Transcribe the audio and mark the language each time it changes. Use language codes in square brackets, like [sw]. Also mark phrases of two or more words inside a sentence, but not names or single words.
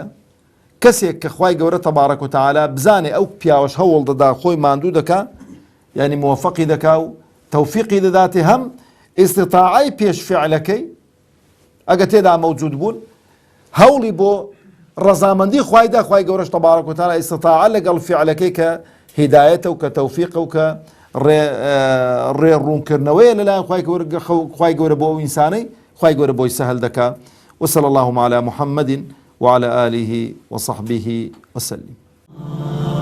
[ckb] کەسێک کە خوای گەورە [ar] تەبارەک و تەعالا [ckb] بزانێ ئەو پیاوەش هەوڵ دەدا خۆی ماندوو دەکا، یعنی موفقی دەکا و تەوفیقی دەداتێ هەم ئیستیطاعەی پێش فعلەکەی ئەگە تێدا مەوجود بوون هەوڵی بۆ ڕەزامەندی خوایدا، خوای گەورەش [ar] تەبارەک و تەعالا [ckb] ئیستیطاعە لەگەڵ فعلەکەی کە هیدایەتە و کە تەوفیقە و کە ڕێڕوونکردنەوەیە لەلایەن خوای گەورە بۆ ئەو ئینسانەی خوای گەورە بۆی سەهل دەکا. [ar] وصلى اللهم على محمد وعلى آله وصحبه وسلم.